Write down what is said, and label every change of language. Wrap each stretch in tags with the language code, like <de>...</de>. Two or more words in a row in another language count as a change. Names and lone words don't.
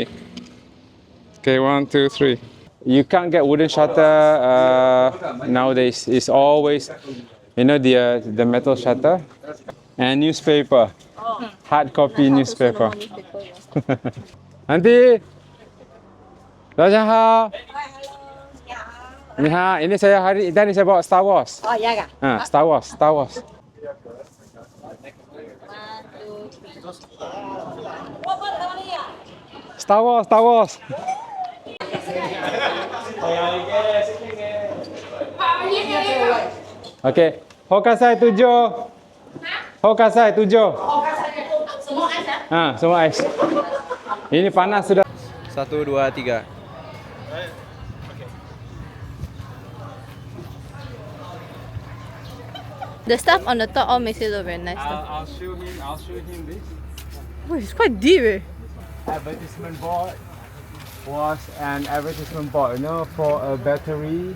<en>Okay, 1, 2, 3. You can't get wooden shutter nowadays. It's always, you know, the metal shutter and newspaper, hard copy newspaper. Auntie,</en> <zh>大家好。你好，</zh> <ms>ini saya tadi saya bawa Star Wars. Oh ya kak. Star Wars. Star Wars. Okay, Hokasai 7. Hokasai 7. Semua ais ya? Semua ais. Ini panas sudah. 1, 2, 3.</ms> <en>The stuff on the top all makes it look very nice. I'll show him this. Oh, it's quite deep. Advertisement board was an advertisement board, you know, for a battery.</en>